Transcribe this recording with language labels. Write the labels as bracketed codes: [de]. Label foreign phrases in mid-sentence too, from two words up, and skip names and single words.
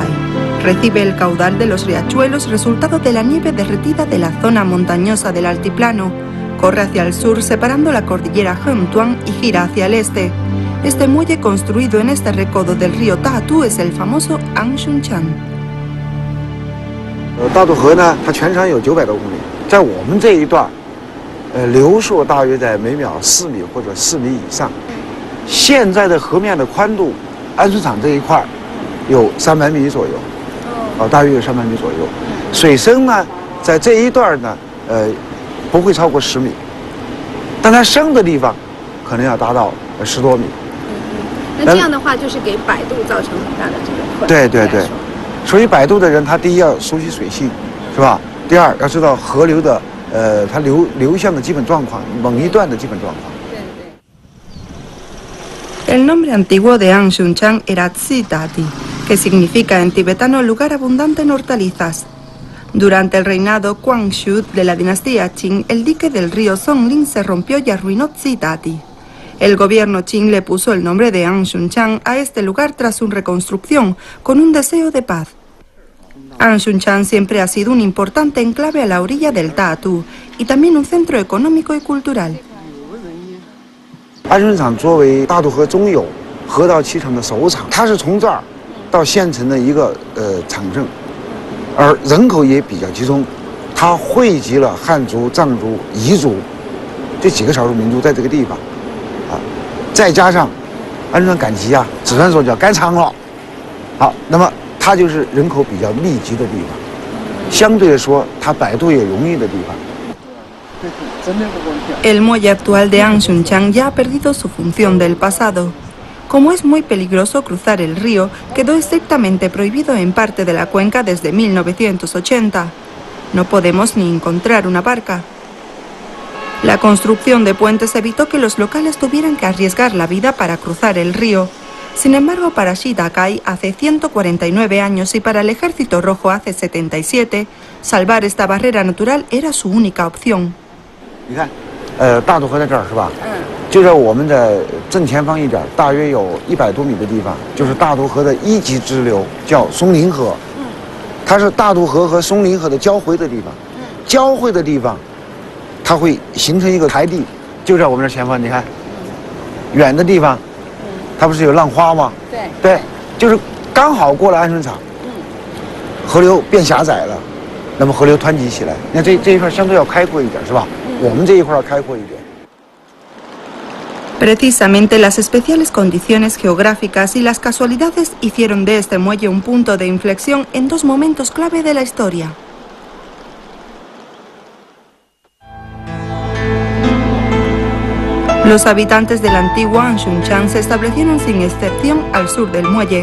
[es] Recibe el caudal de los riachuelos resultado de la nieve derretida de la zona montañosa del altiplano. Corre hacia el sur separando la cordillera Hengtuan y gira hacia el este. Este muelle construido en este recodo del río Dadu es el famoso Anshunchang. [zh] Dadu 河呢，它全长有900多公里，在我们这一段，流速大约在每秒4米或者4米以上。现在的河面的宽度，安水厂这一块有300米左右。大约有300米左右，水深呢，在这一段呢，不会超过10米，但它深的地方，可能要达到10多米。那这样的话，就是给摆渡造成很大的这个困难。对对对，所以摆渡的人，他第一要熟悉水性，是吧？第二要知道河流的它流向的基本状况，某一段的基本状况。 [es] El nombre antiguo de Anshunchang era Tsidati, que significa en tibetano lugar abundante en hortalizas. Durante el reinado Kwangshu de la dinastía Qing, el dique del río Songling se rompió y arruinó Tsidati. El gobierno Qing le puso el nombre de Anshunchang a este lugar tras su reconstrucción, con un deseo de paz. Anshunchang siempre ha sido un importante enclave a la orilla del Tatu y también un centro económico y cultural. [zh] 安顺场作为大渡河中游河道启程的首场，它是从这儿到县城的一个场镇，而人口也比较集中，它汇集了汉族、藏族、彝族这几个少数民族在这个地方，再加上安顺赶集啊，只能说叫赶场了。好，那么它就是人口比较密集的地方，相对来说它摆渡也容易的地方。 [es] El muelle actual de Anshunchang ya ha perdido su función del pasado. Como es muy peligroso cruzar el río, quedó estrictamente prohibido en parte de la cuenca desde 1980. No podemos ni encontrar una barca. La construcción de puentes evitó que los locales tuvieran que arriesgar la vida para cruzar el río. Sin embargo, para Shidakai hace 149 años y para el Ejército Rojo hace 77, salvar esta barrera natural era su única opción. [zh] 你看，大渡河在这儿是吧？就在我们的正前方一点，大约有100多米的地方，就是大渡河的一级支流，叫松林河。它是大渡河和松林河的交汇的地方。交汇的地方，它会形成一个台地，就在我们这前方。你看，远的地方，它不是有浪花吗？对，就是刚好过了安顺场，河流变狭窄了，那么河流湍急起来。那这一块相对要开阔一点，是吧？ 我们这一块要开阔一点。 [es] Precisamente las especiales condiciones geográficas y las casualidades hicieron de este muelle un punto de inflexión en dos momentos clave de la historia. Los habitantes del antiguo Anshunchang se establecieron sin excepción al sur del muelle.